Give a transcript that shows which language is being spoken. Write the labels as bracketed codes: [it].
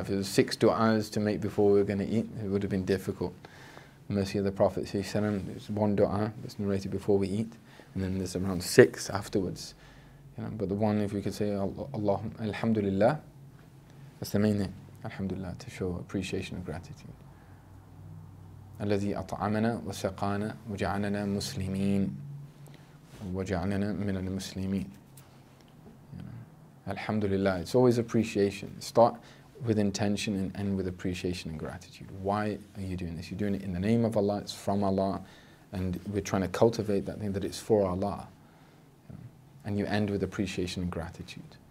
[en] If it was 6 du'as to make before we were going to eat, it would have been difficult. The mercy of the Prophet ﷺ, there's one dua that's narrated before we eat, and then there's around 6 afterwards. You know, but the one, if we could say, Allah, Alhamdulillah, that's the main thing. Alhamdulillah, to show appreciation and gratitude. [ar] الذي أطعمنا وسقانا وجعلنا مسلمين وجعلنا من المسلمين. [en] Alhamdulillah, it's always appreciation. Start with intention and end with appreciation and gratitude. Why are you doing this? You're doing it in the name of Allah, it's from Allah, and we're trying to cultivate that thing that it's for Allah. And you end with appreciation and gratitude.